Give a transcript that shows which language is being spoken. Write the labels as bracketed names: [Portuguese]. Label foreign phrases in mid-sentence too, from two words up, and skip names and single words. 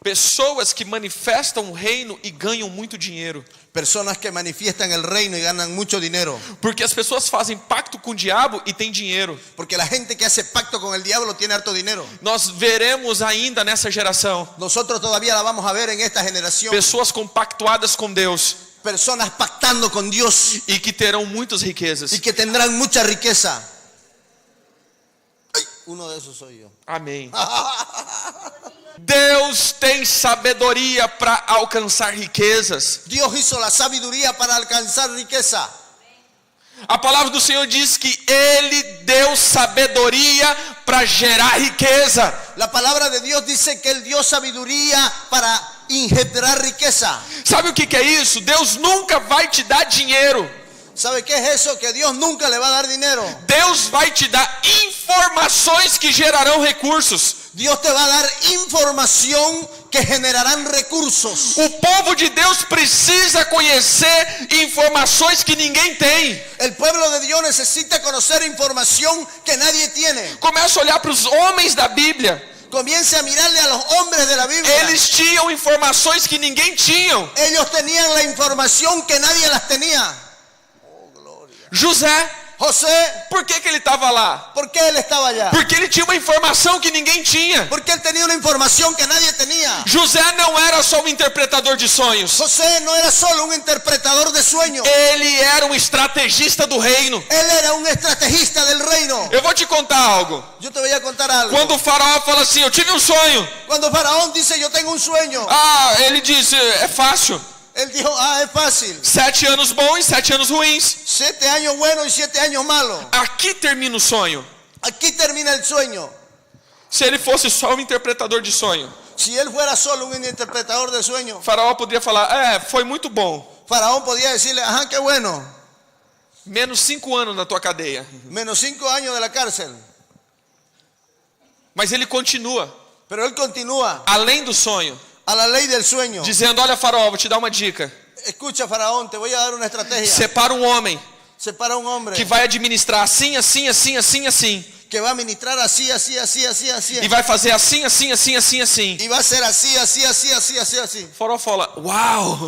[Portuguese] Pessoas que manifestam o reino e ganham muito dinheiro. [Spanish] Personas que manifiestan el reino y ganan mucho dinero. [Portuguese] Porque as pessoas fazem pacto com o diabo e tem dinheiro. [Spanish] Porque la gente que hace pacto con el diablo tiene harto dinero. [Portuguese] Nós veremos ainda nessa geração [Spanish] Nosotros todavía la vamos a ver en esta generación. [Portuguese] pessoas compactuadas com Deus [Spanish] Personas pactando con Dios [Portuguese] e que terão muitas riquezas. [Spanish] y que tendrán mucha riqueza. Ay, uno de esos soy yo. [Portuguese] Amém. Deus tem sabedoria para alcançar riquezas. [Spanish] Dios hizo la sabiduría para alcanzar riqueza. [Portuguese] A palavra do Senhor diz que Ele deu sabedoria para gerar riqueza. [Spanish] La palabra de Dios dice que Él dio sabiduría para engendrar riqueza. [Portuguese] Sabe o que é isso? Deus nunca vai te dar dinheiro. [Spanish] ¿Sabe qué es eso? Que Dios nunca le va a dar dinero. [Portuguese] Deus vai te dar informações que gerarão recursos. [Spanish] Dios te va a dar información que generarán recursos. [Portuguese] O povo de Deus precisa conhecer informações que ninguém tem. [Spanish] El pueblo de Dios necesita conocer información que nadie tiene. [Portuguese] Começa a olhar para os homens da Bíblia. [Spanish] Comience a mirarle a los hombres de la Biblia. [Portuguese] Eles tinham informações que ninguém tinha. [Spanish] Ellos tenían la información que nadie las tenía. [Portuguese] José, [Spanish] José, [Portuguese] por que ele estava lá? [Spanish] ¿por qué él estaba allá? [Portuguese] Porque ele tinha uma informação que ninguém tinha. [Spanish] Porque él tenía una información que nadie tenía. [Portuguese] José não era só um interpretador de sonhos. [Spanish] José no era solo un interpretador de sueños. [Portuguese] Ele era um estrategista do reino. [Spanish] Él era un estrategista del reino. [Portuguese] Eu vou te contar algo. [Spanish] Yo te voy a contar algo. [Portuguese] Quando o faraó fala assim, eu tive um sonho. [Spanish] Cuando Faraón dice yo tengo un sueño, [Portuguese] Ah, ele disse, é fácil. [Spanish] él dijo, es fácil. [Portuguese] 7 anos bons e 7 anos ruins. [Spanish] 7 años buenos y 7 años malos. [Portuguese] Aqui termina o sonho. [Spanish] Aquí termina el sueño. [Portuguese] Se ele fosse só um interpretador de sonho, [Spanish] Si él fuera solo un interpretador de sueños, [Portuguese] o faraó poderia falar, foi muito bom. [Spanish] Faraón podía decirle, ajá, qué bueno. [Portuguese] Menos 5 anos na tua cadeia. [Spanish] Menos 5 años de la cárcel. [Portuguese] Mas ele continua, [Spanish] Pero él continúa [Portuguese] além do sonho, [Spanish] a la ley del sueño. [Portuguese] dizendo, olha faraó, vou te dar uma dica. [Spanish] Escucha, Faraón, te voy a dar una estrategia. [Portuguese] Separa um homem [Spanish] Separa un hombre [Portuguese] que vai administrar assim, assim, assim, assim, assim. [Spanish] que va a ministrar así, así, así, así, así. [Portuguese] E vai fazer assim, assim, assim, assim, assim. [Spanish] Y va a ser así, así, así, así, así, así. [Portuguese] O faraó fala, uau,